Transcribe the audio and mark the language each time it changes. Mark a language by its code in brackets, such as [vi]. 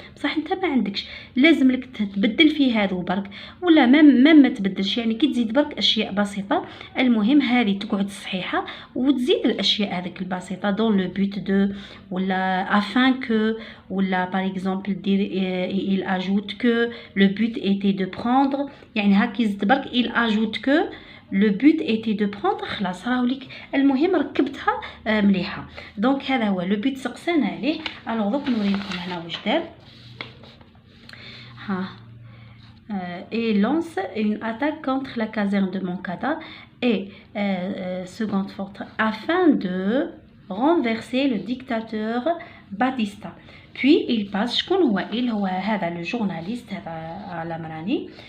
[ar] بصح انت ما عندكش لازم لك تبدل في هذا برك ولا ما تبدلش. يعني كي تزيد برك اشياء بسيطه المهم هذه تقعد صحيحه وتزيد الاشياء هذيك البسيطه دون لو بوت دو ولا افان كو ولا [fr] par exemple il ajoute que le but était de prendre. [ar] يعني هاكي يزيد برك [fr] il ajoute que le but était de prendre. [ar] خلاص راهوليك المهم ركبتها مليحه. دونك هذا هو لو بوت سقسانا عليه. الوغ دوك نوريكم هنا واش دار. [fr] ها et lance une attaque contre la caserne de Moncada et seconde forteresse afin de renverser le dictateur Batista. Puis il passe [ar] شكون هو هو هذا [fr] le journaliste [ar] هذا الأمراني.